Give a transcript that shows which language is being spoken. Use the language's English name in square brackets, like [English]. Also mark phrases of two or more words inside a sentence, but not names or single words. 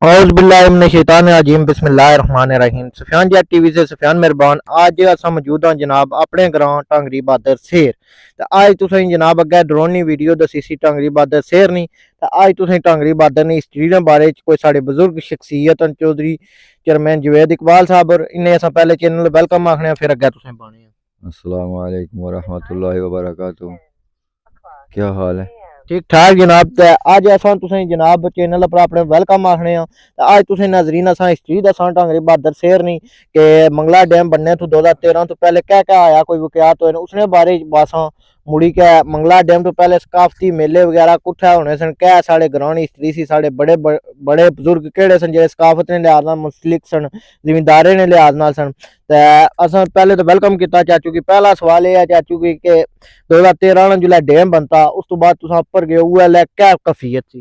[Arabic] أعوذ بالله من الشيطان الرجيم بسم الله الرحمن الرحيم. [Pahari-Potwari] سفیان جٹ ٹی وی سے سفیان مہربان۔ اج اساں موجود ہاں جناب اپنے گراں ٹانگری بہادر سیر. تے اج تسیں گی جناب اگے ڈرونی ویڈیو دسی سی ٹانگری بہادر سیر نی. تے اج تسیں گی ٹانگری بہادر دی ہسٹری دے بارے چ کوئی ساڈے بزرگ شخصیت نے چوہدری چیئرمین جنید اقبال صاحب ہور انہیں اساں پہلے چینل ویلکم آکھنے فیر اگے تسیں گی پانے آں. [Arabic] السلام عليكم ورحمة الله وبركاته. [Urdu] کیا حال ہے? ٹھیک ٹھاک جناب. [Pahari-Potwari] تے اج اساں تسیں گی جناب چینل پر اپنے ویلکم آکھنے آں. تے اج تسیں ناظرین اساں ہسٹری دساں ٹانگری بہادر سیر نی کہ منگلا ڈیم بننے توں 2013 توں پہلے کیا کیا آیا، کوئی واقعات ہوئے اسنے بارے اساں مڑی کے منگلا ڈیم توں پہلے ثقافتی میلے وغیرہ کتھے ہونے سن، کیا ساڈے گراں دی ہسٹری سی، ساڈے وڈے وڈے بزرگ کیہڑے سن جیہڑے ثقافت نے لحاظ نال منسلک سن، زمینداریں نے لحاظ نال سن. تے اساں پہلے توں ویلکم کیتا چاچو کی۔ پہلا سوال ایہہ ہے چاچو کی کہ 2013 جس لے ڈیم بنتا اس توں بعد تساں اپر گے اوہ لے کیا کیفیت سی?